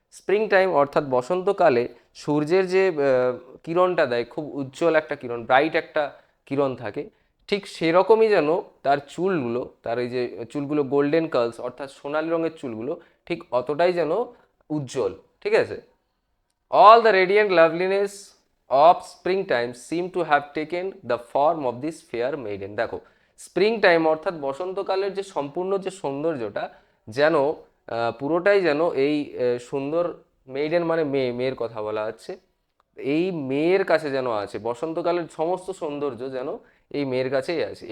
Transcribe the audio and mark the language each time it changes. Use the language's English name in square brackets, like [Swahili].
[Bangla] Spring time অর্থাৎ বসন্তকালে সূর্যের যে কিরণটা দেয়, খুব উজ্জ্বল একটা কিরণ, ব্রাইট একটা কিরণ থাকে, ঠিক সেরকমই যেন তার চুলগুলো, তার এই যে চুলগুলো গোল্ডেন কার্লস অর্থাৎ সোনালি রঙের চুলগুলো, ঠিক অতটাই যেন উজ্জ্বল। ঠিক আছে? [English] All the radiant loveliness of springtime seem to have taken the form of this fair maiden. [Bangla] দেখো স্প্রিং টাইম অর্থাৎ বসন্তকালের যে সম্পূর্ণ যে সৌন্দর্যটা, যেন পুরোটাই যেন এই সুন্দর মেইডেন মানে মেয়ে, মেয়ের কথা বলা হচ্ছে, এই মেয়ের কাছে যেন আছে। বসন্তকালের সমস্ত সৌন্দর্য যেন এই মেয়ের কাছেই আছে।